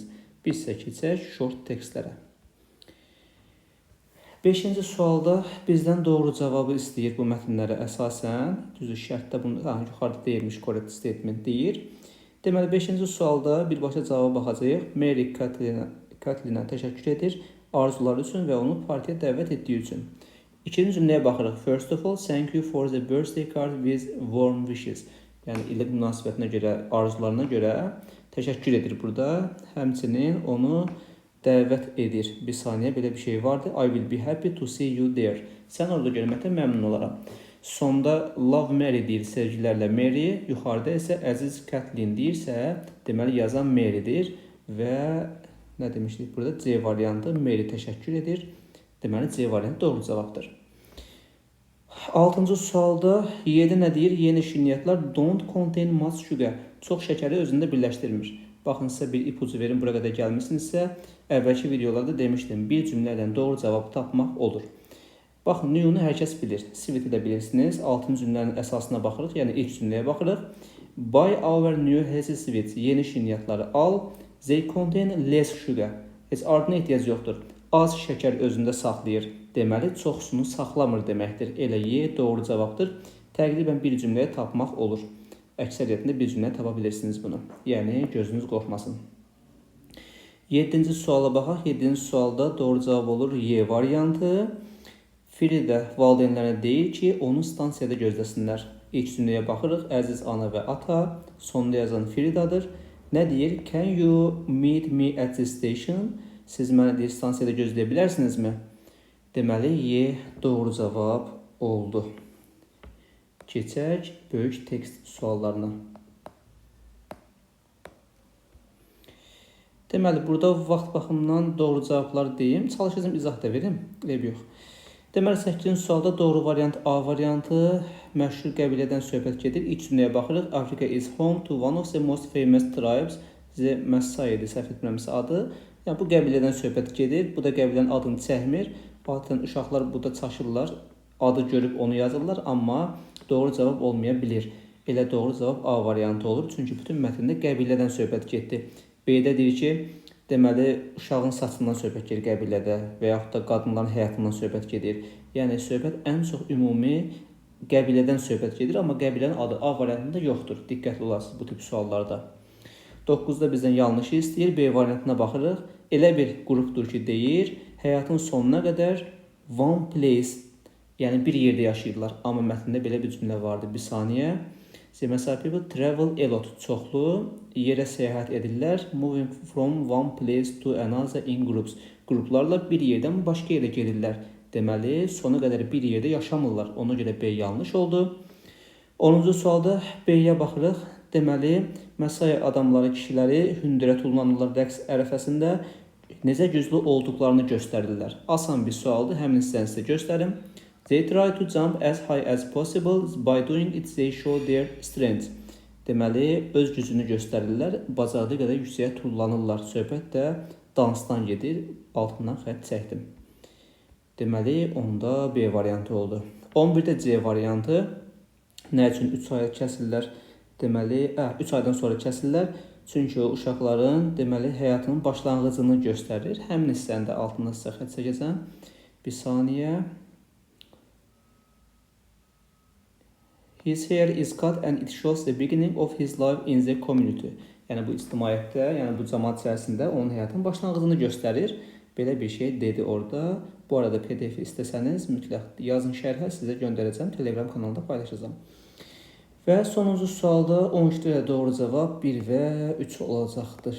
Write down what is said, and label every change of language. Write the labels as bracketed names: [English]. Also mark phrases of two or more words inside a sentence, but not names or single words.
[Azerbaijani] Biz isə keçək short tekstlərə. 5-ci sualda bizdən doğru cavabı istəyir bu mətnlərə əsasən. Düzdür, şərtdə bunu yuxarıda deyilmiş [English] correct statement [Azerbaijani] deyir. Deməli, 5-ci sualda birbaşa cavaba baxacağıq. Mary Kathleenə təşəkkür edir arzuları üçün və onu partiyə dəvət etdiyi üçün. İkinci cümləyə baxırıq. [English] First of all, thank you for the birthday card with warm wishes. [Azerbaijani] Yəni, ilə münasibətinə görə, arzularına görə təşəkkür edir burada. Həmçinin onu dəvət edir. Bir saniyə belə bir şey vardı. [English] I will be happy to see you there. [Azerbaijani] Sən orada görməkdən məmnun olaram. Sonda love Mary deyir sevgilərlə Mary. Yuxarıda isə əziz Kathleen deyirsə, deməli yazan Mary'dir. Və nə demişdik burada? C variantı Mary təşəkkür edir. Deməli C variantı doğru cavabdır. 6-cı sualda 7 nə deyir? Yeni şirniyyatlar [English] don't contain much sugar. [Azerbaijani] Çox şəkəri özündə birləşdirmir. Baxın, sizə bir ipucu verin, bura qədər gəlmişsinizsə, əvvəlki videolarda demişdim, bir cümlə ilə doğru cavabı tapmaq olur. Baxın, new-nu hər kəs bilir, sweet-i də bilirsiniz. 6-cı cümlənin əsasına baxırıq, yəni ilk cümləyə baxırıq. [English] Buy our new healthy sweets. [Azerbaijani] Yeni şirniyyatları al. [English] They contain less sugar. [Azerbaijani] Heç ardına ehtiyac yoxdur. Az şəkər özündə saxlayır. Deməli, çoxsunu saxlamır deməkdir. Elə Y doğru cavabdır. Təqribən bir cümləyə tapmaq olur. Əksəriyyətində bir cümlə tapa bilirsiniz bunu. Yəni, gözünüz qorxmasın. 7-ci suala baxaq. 7-ci sualda doğru cavab olur Y variantı. Frida valideynlərə deyir ki, onu stansiyada gözləsinlər. İlk cümləyə baxırıq. Əziz ana və ata. Sonda yazan Fridadır. Nə deyir? [English] Can you meet me at the station? [Azerbaijani] Siz məni deyir, stansiyada gözləyə bilərsinizmi? Deməli, Y doğru cavab oldu. Keçək böyük tekst suallarına. Deməli, burada vaxt baxımından doğru cavabları deyim. Çalışacağım, izah da verim. Ev yox. Deməli, 8-ci sualda doğru variant A variantı. Məşhur qəbilədən söhbət gedir. İlk cümləyə baxırıq. [English] Africa is home to one of the most famous tribes. [Azerbaijani] The Maasai-dir, səhv etmirəmsə adı. Yəni, bu qəbilədən söhbət gedir. Bu da qəbilənin adını çəkmir. Adətən uşaqlar burada çaşırlar. Adı görüb onu yazırlar, amma doğru cavab olmaya bilir. Elə doğru cavab A variantı olur. Çünki bütün mətndə qəbilədən söhbət getdi. B-də deyir ki, deməli, uşağın saçından söhbət gedir qəbilədə və yaxud da qadınların həyatından söhbət gedir. Yəni, söhbət ən çox ümumi qəbilədən söhbət gedir, amma qəbilənin adı A variantında yoxdur. Diqqətli olasınız bu tip suallarda. 9-da bizdən yanlışı istəyir. B variantına baxırıq. Elə bir qrupdur ki, deyir, həyatın sonuna qədər [English] one place, [Azerbaijani] yəni bir yerdə yaşayırlar. Amma mətndə belə bir cümlə vardı. Bir saniyə. [English] The Maasai people travel a lot. [Azerbaijani] Çoxlu yerə səyahət edirlər. [English] Moving from one place to another in groups. [Azerbaijani] Qruplarla bir yerdən başqa yerə gedirlər. Deməli, sona qədər bir yerdə yaşamırlar. Ona görə B yanlış oldu. 10-cu sualda B-yə baxırıq. Deməli, Maasai adamları, kişiləri hündürə tullanırlar rəqs ərəfəsində. Necə güclü olduqlarını göstərirlər. Asan bir sualdır, həmin sizə göstərim. [English] They try to jump as high as possible. By doing it, they show their strength. [Azerbaijani] Deməli, öz gücünü göstərirlər, bacardığı qədər yüksəyə tullanırlar. Söhbət də dansdan gedir, altından xətt çəkdim. Deməli, onda B variantı oldu. 11-də C variantı. Nə üçün 3 ay kəsirlər? Deməli, 3 aydan sonra kəsirlər. Çünki o uşaqların deməli həyatının başlanğıcını göstərir. Həmin hissəni də altından sizə xətt çəkəcəm. Bir saniyə. [English] His hair is cut and it shows the beginning of his life in the community. [Azerbaijani] Yəni bu ictimaiyyətdə, yəni bu cəmaət içərisində onun həyatının başlanğıcını göstərir. Belə bir şey dedi orada. Bu arada PDF istəsəniz mütləq yazın şərhə, sizə göndərəcəm. Telegram kanalında paylaşacağım. Və sonuncu sualda 12-də doğru cavab 1 və 3 olacaqdır.